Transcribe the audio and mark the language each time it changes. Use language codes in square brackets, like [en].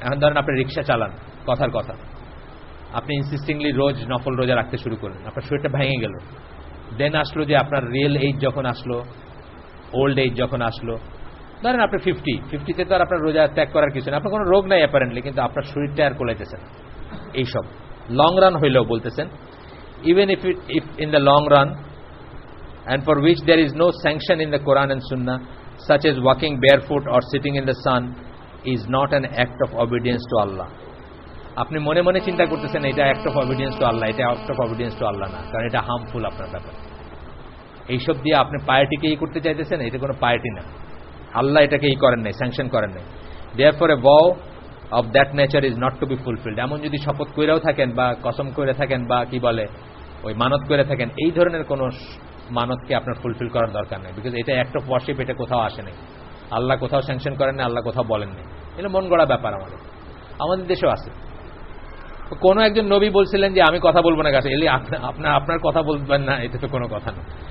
[bn] এখন ধরেন আপনি রিক্সা চালান, কথার কথা আপনি ইনসিস্টিংলি রোজ নফল রোজা রাখতে শুরু করলেন, আপনার শরীরটা ভেঙে গেল। দেন আসলো যে আপনার রিয়েল এইজ যখন আসলো, ওল্ড এইজ যখন আসলো, ধরেন আপনি 50-50তে তো আর আপনার রোজা ত্যাগ করার কিছু নেই, আপনার কোনো রোগ নাই অ্যাপারেন্টলি, কিন্তু আপনার শরীরটা আর কোলাইতেছে না। এইসব লং রান হইলেও বলতেছেন, [en] Even if in the long run and for which there is no sanction in the Quran and Sunnah, such as walking barefoot or sitting in the sun, is not an act of obedience to Allah. [bn] আপনি মনে মনে চিন্তা করতেছেন এটা act of obedience two আল্লাহ, এটা act of obedience two আল্লাহ না, কারণ এটা হার্মফুল আপনার ব্যাপার। এইসব দিয়ে আপনি পার্টিকে করতে চাইতেছেন, এটা কোনো পার্টি না, আল্লাহ এটাকে করেন নাই, স্যাংশন করেন নাই। [en] therefore a vow of that nature is not to be fulfilled. [bn] এমন যদি শপথ কইরাও থাকেন বা কসম করে থাকেন বা কি বলে ওই মানত করে থাকেন, এই ধরনের কোন মানতকে আপনার ফুলফিল করার দরকার নেই, বিকজ এটা অ্যাক্ট অফ ওয়ার্শিপ, এটা কোথাও আসে নাই, আল্লাহ কোথাও স্যাংশন করেন না, আল্লাহ কোথাও বলেন নাই। এটা মন গড়া ব্যাপার, আমাদের দেশেও আছে। কোন একজন নবী বলছিলেন যে আমি কথা বলবো না কাছে এলে, আপনার কথা বলবেন না, এটা তো কোনো কথা না।